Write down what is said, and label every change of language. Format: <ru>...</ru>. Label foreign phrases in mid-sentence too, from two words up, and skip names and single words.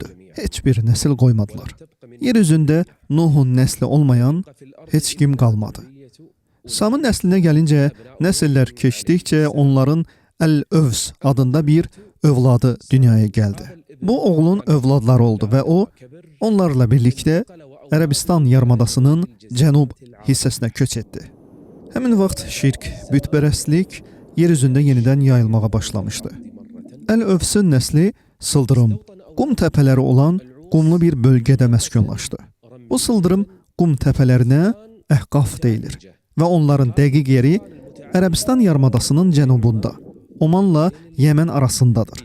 <tr>Heç bir nesil koymadılar. Yeryüzünde Nuh'un nesli olmayan heç kim kalmadı. Sam'ın nesline gelince, nesiller keçdikçe onların El-Övs adında bir övladı dünyaya geldi. Bu oğlun övladları oldu ve o, onlarla birlikte</tr> <az>Ərəbistan yarımadasının cənub hissəsinə köç etdi. Həmin vaxt şirk, bütpərəstlik yeryüzündə yenidən yayılmağa başlamışdı. El-Övsün nəsli sıldırım, qum təpələri olan qumlu bir bölgədə məskunlaşdı. Bu sıldırım qum təpələrinə Əhqaf deyilir və onların dəqiq yeri Ərəbistan yarımadasının cənubunda, Omanla Yəmən arasındadır.</az>